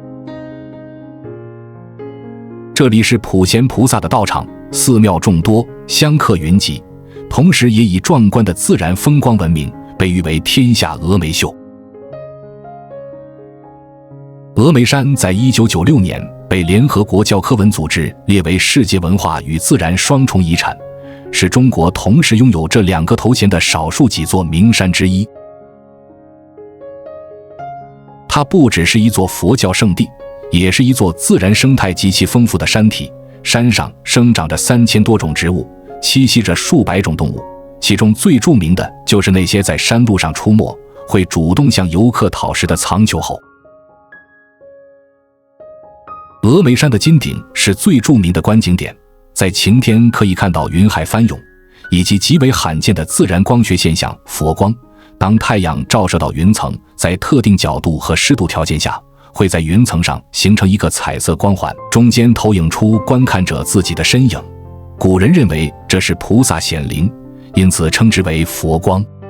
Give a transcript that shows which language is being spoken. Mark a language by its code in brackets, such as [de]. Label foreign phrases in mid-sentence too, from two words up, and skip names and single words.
[zh] 這裡是普賢菩薩的道場，寺廟眾多，香客雲集，同時也以壯觀的自然風光聞名，被譽為天下峨眉秀。峨眉山在1996年被聯合國教科文組織列為世界文化與自然雙重遺產，是中國同時擁有這兩個頭銜的少數幾座名山之一。它不只是一座佛教聖地，也是一座自然生態極其豐富的山體，山上生長着3000多種植物，栖息着数百種动物，其中最著名的就是那些在山路上出没，會主動向遊客討食的藏球猴。峨眉山的金頂是最著名的觀景點，在晴天可以看到雲海翻湧，以及極為罕見的自然光學現象佛光。當太陽照射到雲層，在特定角度和濕度條件下，會在雲層上形成一個彩色光環，中間投影出觀看者自己的身影。古人認為這是菩薩顯靈，因此稱之為佛光。